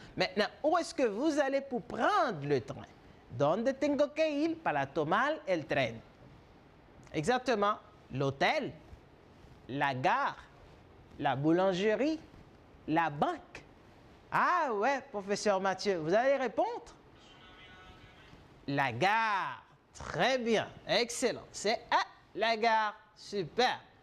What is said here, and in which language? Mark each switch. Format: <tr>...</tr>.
<fr>Maintenant, où est-ce que vous allez pour prendre le train?</fr> <es>¿Dónde tengo que ir para tomar el tren?</es> <fr>Exactement. L'hôtel, la gare, la boulangerie, la banque. Ah ouais, professeur Mathieu, vous allez répondre? La gare. Très bien, excellent. C'est la gare. Super.</fr>